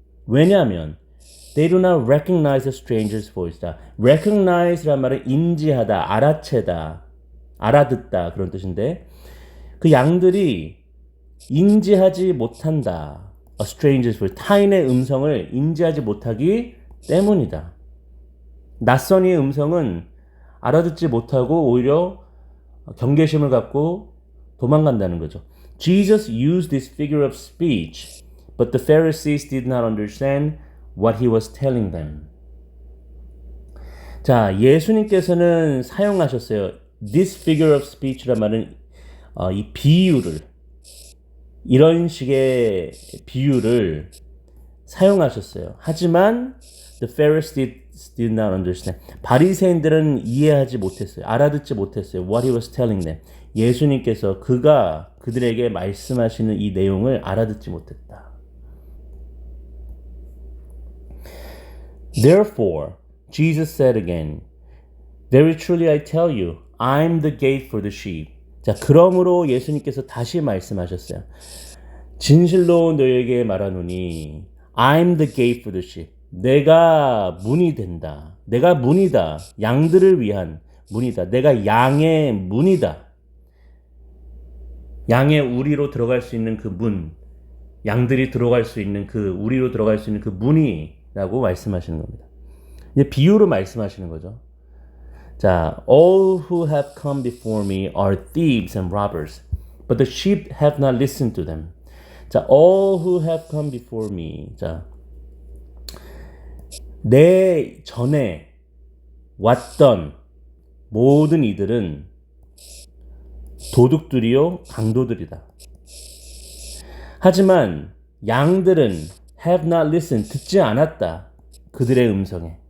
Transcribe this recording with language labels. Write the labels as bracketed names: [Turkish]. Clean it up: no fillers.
[Korean] 왜냐하면 [English] they do not recognize a stranger's voice. [Korean] recognize란 말은 인지하다, 알아채다, 알아듣다 그런 뜻인데 그 양들이 인지하지 못한다. [English] A stranger's voice. [Korean] 타인의 음성을 인지하지 못하기 때문이다. 낯선이의 음성은 알아듣지 못하고 오히려 경계심을 갖고 도망간다는 거죠. [English] Jesus used this figure of speech, but the Pharisees did not understand what he was telling them. [Korean] 자, 예수님께서는 사용하셨어요. [English] This figure of speech [Korean] 란 말은 이 비유를 이런 식의 비유를 사용하셨어요. 하지만 [English] The Pharisees did not understand. [Korean] 바리새인들은 이해하지 못했어요. 알아듣지 못했어요. [English] What he was telling them. [Korean] 예수님께서 그가 그들에게 말씀하시는 이 내용을 알아듣지 못했다. [English] Therefore, Jesus said again, Very truly I tell you, I'm the gate for the sheep. [Korean] 자, 그러므로 예수님께서 다시 말씀하셨어요. 진실로 너에게 말하노니, [English] I'm the gate for the sheep. [Korean] 내가 문이 된다. 내가 문이다. 양들을 위한 문이다. 내가 양의 문이다. 양의 우리로 들어갈 수 있는 그 문, 양들이 들어갈 수 있는 그 우리로 들어갈 수 있는 그 문이라고 말씀하시는 겁니다. 이제 비유로 말씀하시는 거죠. [English] 자, all who have come before me are thieves and robbers, but the sheep have not listened to them. 자, all who have come before me. [Korean] 자, 내 전에 왔던 모든 이들은 도둑들이요 강도들이다. 하지만 양들은 [English] have not listened, [Korean] 듣지 않았다. 그들의 음성에.